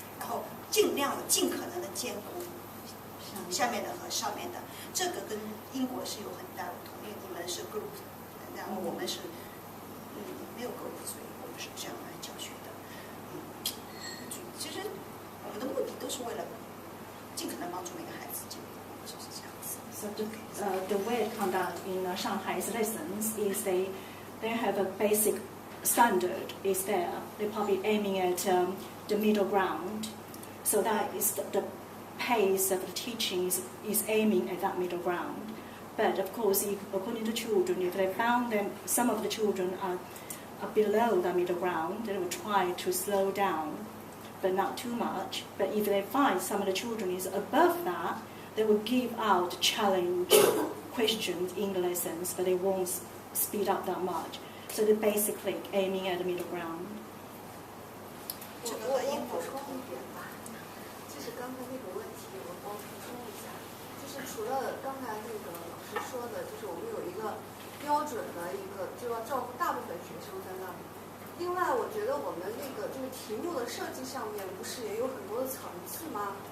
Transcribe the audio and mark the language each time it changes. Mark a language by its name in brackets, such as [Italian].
[Chinese] 然后尽可能的兼顾下面的和上面的，这个跟英国是有很大的不同，因为你们是 group。然后我们是没有group，所以我们是这样来教学的。其实我们的目的都是为了尽可能帮助每个孩子进步，就是这样子。 [English] So the way to conduct in Shanghai's lessons is they have a basic standard is there. They're probably aiming at the middle ground. So that is the pace of the teaching is aiming at that middle ground. But of course, according to children, if they found that some of the children are below the middle ground, they will try to slow down, but not too much. But if they find some of the children is above that, they will give out challenge questions in the lessons, but they won't speed up that much. So they're basically aiming at the middle ground. [Chinese] 这个和英国是同源吧？就是刚才那个问题，我帮补充一下，就是除了刚才那个老师说的，就是我们有一个标准的一个，就要照顾大部分学生在那里。另外，我觉得我们那个这个题目的设计上面，不是也有很多的层次吗？